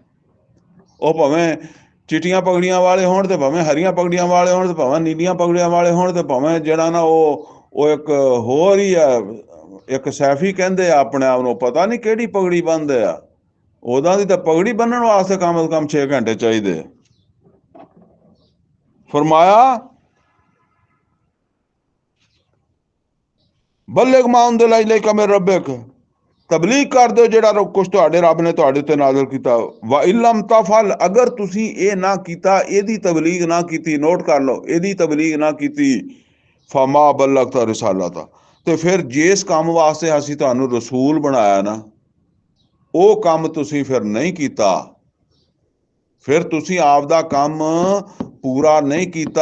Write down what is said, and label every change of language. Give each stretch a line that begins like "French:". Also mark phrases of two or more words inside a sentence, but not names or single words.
Punjabi: ਉਹ ਭਾਵੇਂ ਚਿੱਟੀਆਂ ਪਗੜੀਆਂ ਵਾਲੇ ਹੋਣ, ਤੇ ਭਾਵੇਂ ਹਰੀਆਂ ਪਗੜੀਆਂ ਵਾਲੇ ਹੋਣ, ਤੇ ਭਾਵੇਂ ਨੀਲੀਆਂ ਪਗੜੀਆਂ ਵਾਲੇ ਹੋਣ, ਤੇ ਭਾਵੇਂ ਜਿਹੜਾ ਨਾ ਉਹ ਇੱਕ ਹੋਰ ਹੀ ਆ, ਇੱਕ ਸੈਫੀ ਕਹਿੰਦੇ ਆ ਆਪਣੇ ਆਪ ਨੂੰ, ਪਤਾ ਨਹੀਂ ਕਿਹੜੀ ਪਗੜੀ ਬੰਨ੍ਹਦੇ ਆ। ਉਹਦਾਂ ਦੀ ਤਾਂ ਪਗੜੀ ਬੰਨਣ ਵਾਸਤੇ ਕਮ ਤੋਂ ਕਮ 6 ਘੰਟੇ ਚਾਹੀਦੇ।
Arabic: फरमाया بلغ ما أنزل إليك من ربك,
Urdu: تبلیغ کر دو
Punjabi: ਜਿਹੜਾ ਕੁਛ ਤੁਹਾਡੇ ਰੱਬ ਨੇ ਤੁਹਾਡੇ ਤੇ ਨਾਜ਼ਿਲ ਕੀਤਾ।
Arabic: وإن لم تفعل,
Punjabi: अगर ਤੁਸੀਂ ਇਹ ਨਾ ਕੀਤਾ, ਇਹਦੀ ਤਬਲੀਗ ਨਾ ਕੀਤੀ, ਨੋਟ ਕਰ ਲਓ, ਇਹਦੀ ਤਬਲੀਗ ਨਾ ਕੀਤੀ,
Arabic: فما بلغت رسالته,
Punjabi: ਤੇ ਫਿਰ ਜਿਸ ਕੰਮ ਵਾਸਤੇ ਅਸੀਂ ਤੁਹਾਨੂੰ ਰਸੂਲ ਬਣਾਇਆ ਨਾ, ਉਹ ਕੰਮ ਤੁਸੀਂ ਫਿਰ ਨਹੀਂ ਕੀਤਾ, ਫਿਰ ਤੁਸੀਂ ਆਪ ਦਾ ਕੰਮ ਪੂਰਾ ਨਹੀਂ ਕੀਤਾ।